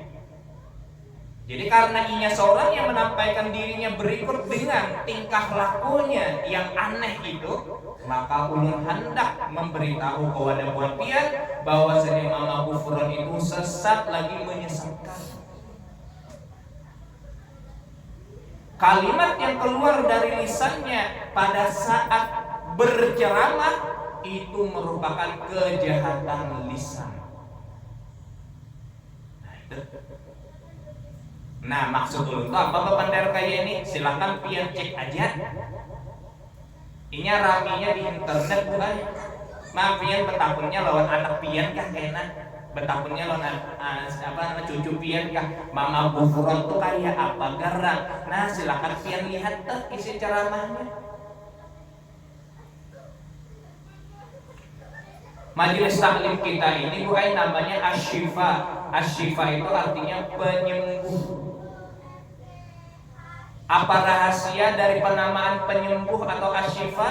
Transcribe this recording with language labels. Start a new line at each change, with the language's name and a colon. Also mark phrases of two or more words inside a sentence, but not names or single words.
Indonesian: Jadi karena inya seorang yang menampaikan dirinya berikut dengan tingkah lakunya yang aneh itu, maka ulun hendak memberitahu kepada buat pian bahwasanya Mama Gufron itu sesat lagi menyesatkan. Kalimat yang keluar dari lisannya pada saat berceramah itu merupakan kejahatan lisan.
Banjar: Nah maksud ulun itu apa bapander kayak ini?
Indonesian: Silakan pian cek aja.
Banjar: Inya raminya di internet bukan? Maaf pian betapunnya lawan anak pian kah kena? Betapunnya lawan cucu pian kah? Mama Gufron tuh kayak apa garang?
Indonesian: Nah silakan pian lihat tuh isi ceramahnya. Majelis taklim kita ini bukan namanya Asy-Syifa. Asy-Syifa itu artinya penyembuh. Apa rahasia dari penamaan penyembuh atau Asy-Syifa?